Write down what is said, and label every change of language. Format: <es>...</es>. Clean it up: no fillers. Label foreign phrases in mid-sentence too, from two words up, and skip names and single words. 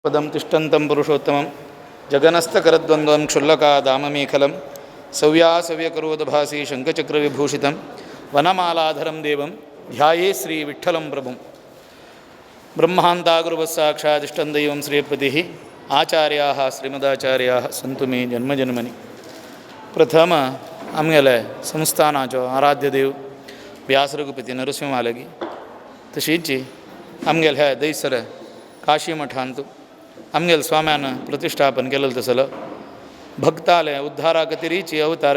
<sa>पदं तिष्ठन्तं पुरुषोत्तमं जगनस्तकरद्वन्द्वं क्षुल्लकादाममेखलं सव्यासव्यकरोदभासी शङ्खचक्रविभूषितं वनमालाधरं देवं ध्याये श्रीविठ्ठलं प्रभुं ब्रह्मान्तागुरुवस्साक्षादिष्टं दैवं श्रीपतिः आचार्याः श्रीमदाचार्याः सन्तु मे जन्मजन्मनि</sa> <kok>प्रथम आमगेले संस्थानाचो आराध्य देव व्यासरघुपती नरसिंहालगी तशीच आमगेले हे दैसर काशी मठांतू आमगेल स्वाम्यान प्रतिष्ठापन केलेलं तसलं भक्ताले उद्धारा खातीरची अवतार</kok>